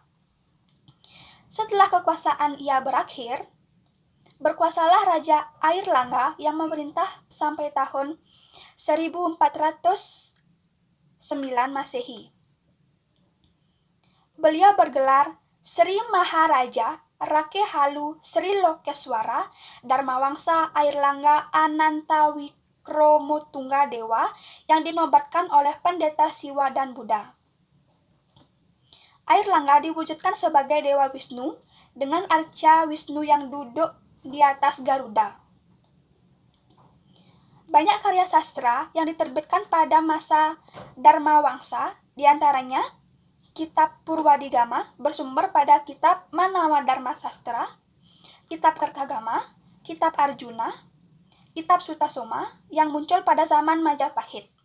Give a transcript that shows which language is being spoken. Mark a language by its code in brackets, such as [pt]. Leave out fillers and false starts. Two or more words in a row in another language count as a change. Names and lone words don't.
[id] Setelah kekuasaan ia berakhir, berkuasalah Raja Airlangga yang memerintah sampai tahun 1409 Masehi. Beliau bergelar Sri Maharaja Rakehalu Sri Lokeswara Dharmawangsa Airlangga Anantawikromo Dewa yang dinobatkan oleh pendeta Siwa dan Buddha. Airlangga diwujudkan sebagai Dewa Wisnu dengan arca Wisnu yang duduk di atas Garuda. Banyak karya sastra yang diterbitkan pada masa Dharmawangsa, diantaranya Kitab Purwadigama bersumber pada Kitab Manawa Dharma Sastra, Kitab Kertagama, Kitab Arjuna, Kitab Sutasoma yang muncul pada zaman Majapahit.